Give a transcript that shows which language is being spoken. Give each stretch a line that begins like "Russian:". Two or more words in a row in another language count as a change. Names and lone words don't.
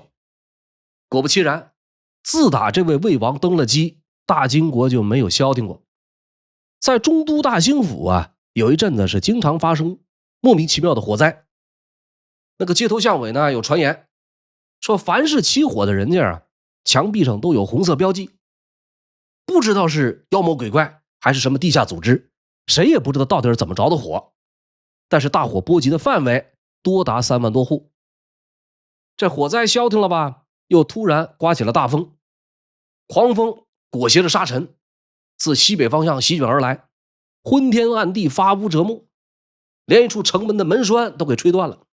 Chinese: 果不其然，自打這位魏王登了基，大金國就沒有消停過。在中都大興府啊，有一陣子是經常發生莫名其妙的火災。那個街頭巷尾呢，有傳言說，凡是起火的人家啊，牆壁上都有紅色標記，不知道是妖魔鬼怪還是什麼地下組織，誰也不知道到底是怎麼着的火。但是大火波及的範圍多達3萬多戶。這火災消停了吧，又突然刮起了大風，狂風裹挾着沙塵自西北方向席捲而來，昏天暗地，發烏折木，連一處城門的門栓都給吹斷了。